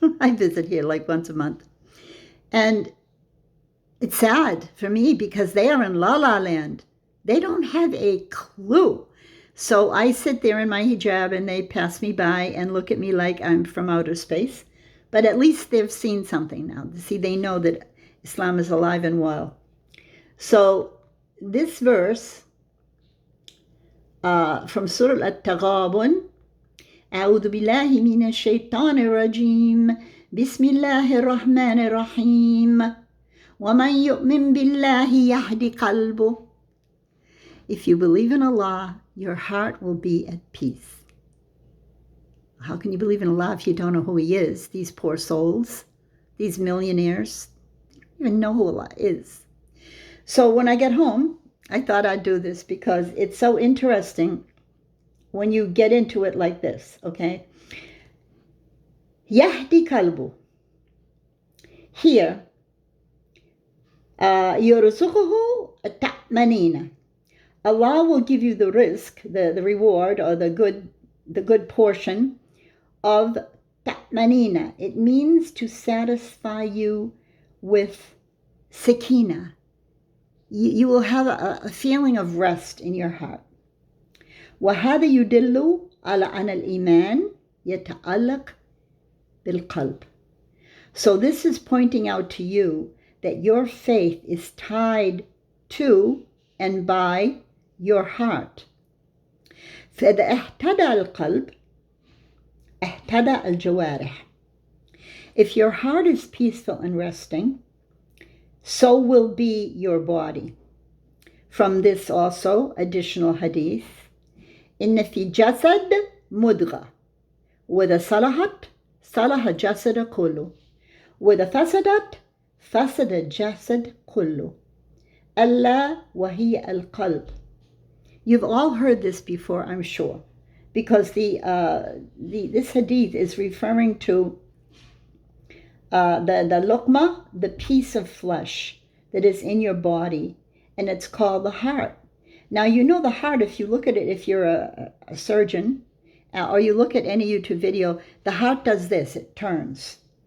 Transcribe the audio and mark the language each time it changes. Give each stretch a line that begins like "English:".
English: I visit here like once a month. And it's sad for me because they are in La La Land. They don't have a clue. So I sit there in my hijab and they pass me by and look at me like I'm from outer space. But at least they've seen something now. See, they know that Islam is alive and well. So this verse from Surah At-Taghabun,
Arabic: أعوذ بالله من الشيطان الرجيم بسم الله الرحمن الرحيم ومن يؤمن بالله يهد قلبه.
English: If you believe in Allah, your heart will be at peace. How can you believe in Allah if you don't know who He is? These poor souls, these millionaires, they don't even know who Allah is. So when I get home, I thought I'd do this because it's so interesting when you get into it like this, okay?
Arabic: Yahdi kalbu. Here, يرزقه التأمنين.
English: Allah will give you the rizq, the reward, or the good portion of ta'manina. It means to satisfy you with sakina. You will have a feeling of rest in your heart.
Arabic: وهذا يدل على أن الإيمان يتعلق بالقلب.
English: So this is pointing out to you that your faith is tied to and by your heart.
Arabic: فإذا اهتدى القلب اهتدى الجوارح.
English: If your heart is peaceful and resting, so will be your body. From this also, additional hadith,
Arabic: إن في جسد مضغة وإذا صلحت صلح الجسد كله وإذا فسدت فسد الجسد كله ألا وهي القلب.
English: You've all heard this before, I'm sure, because this hadith is referring to the luqma, the piece of flesh that is in your body, and it's called the heart. Now, you know the heart, if you look at it, if you're a surgeon, or you look at any YouTube video, the heart does this, it turns.